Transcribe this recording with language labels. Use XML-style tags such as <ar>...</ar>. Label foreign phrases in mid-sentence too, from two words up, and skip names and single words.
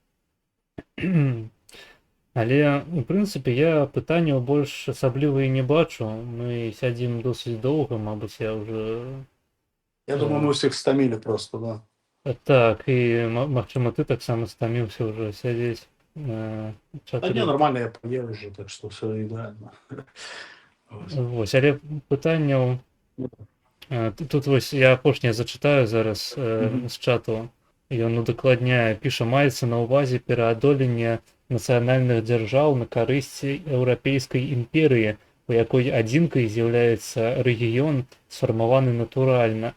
<be>Але, у прынцыпе, я пытанняў больш асабліва і не бачу. Мы сядзім досыць доўга, мабыць, я уже... Я думаю, мы ўсіх стамілі просто, да. Так, і, магчыма, ты таксама стаміўся ўжо сядзець.</be> <ru>А не, нормально, я поел уже, так что все ідеально.</ru> <be>Вось, але пытанняў... Тут вось я апошняе зачытаю зараз з чату. Ён удакладняе, піша, маецца на ўвазе пераадоленне нацыянальных дзяржаў на карысці еўрапейскай імперыі, у якой адзінкай з'яўляецца рэгіён, сфармаваны натуральна.</be>